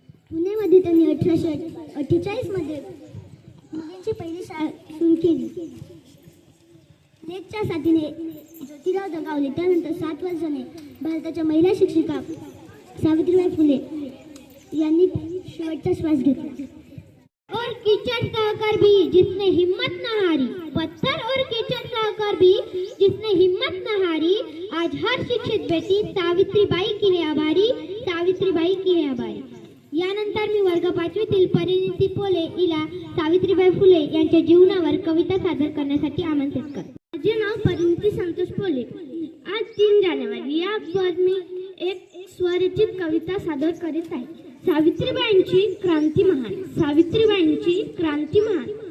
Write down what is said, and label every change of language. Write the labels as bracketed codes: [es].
[mr] पुण्यामध्ये त्यांनी 1848 मध्ये मुलींची पहिली शाळा सुरू केली. लेकच्या साथीने ज्योतिराव दगावले. त्यानंतर 7 वर्षाने भारताच्या महिला शिक्षिका सावित्रीबाई फुले यांनी शेवटचा श्वास घेतला. [hi] और कीचड़ का आकर भी जिसने हिम्मत न हारी, पत्थर और कीचड़ का आकर भी जिसने हिम्मत न हारी, आज हर शिक्षित बेटी सावित्रीबाई की है आभारी, सावित्रीबाई की है आभारी. [mr] यानंतर मी वर्ग 5वीतील परिणिती पोले हिला सावित्रीबाई फुले यांच्या जीवनावर कविता सादर करण्यासाठी आमंत्रित करते. माझे नाव परिणिती संतोष पोले. आज 3 जानेवारी यावर मी एक स्वरचित कविता सादर करीत आहे. सावित्रीबाईंची क्रांती महान, सावित्रीबाईंची क्रांती महान.